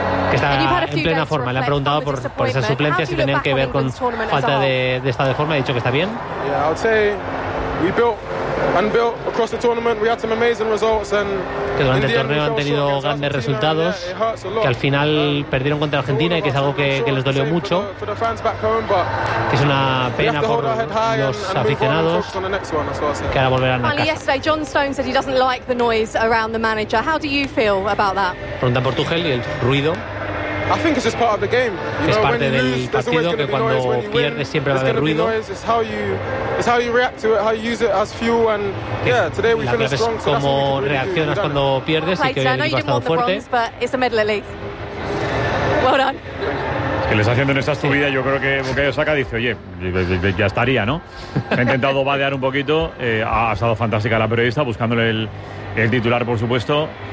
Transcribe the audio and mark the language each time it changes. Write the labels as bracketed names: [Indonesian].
[Spanish] Que está en plena forma. Le han preguntado por esa suplencia, si tenía que ver con falta de estado de forma. Ha dicho que está bien. [English] Yeah, I'd say we built across the tournament. We had some amazing results and. [Spanish] Que durante el torneo han tenido grandes resultados, que al final perdieron contra Argentina y que es algo que les dolió mucho, que es una pena por los aficionados, que ahora volverán a casa. Preguntan por Tuchel y el ruido. [English] I think it's just part of the game. [Spanish] Es parte del partido, que cuando pierdes siempre va a haber ruido. [English] It's how you react to it, how you use it as fuel, and yeah, today we finished strong. [Spanish] Cómo reaccionas cuando pierdes y que hoy el equipo ha estado fuerte. [English] Well done. [Spanish] Es que les haciendo en esta tu vida, yo creo que Bukayo Saka dice, oye, ya estaría, ¿no? Ha intentado vadear un poquito, ha estado fantástica la periodista buscándole el titular, por supuesto.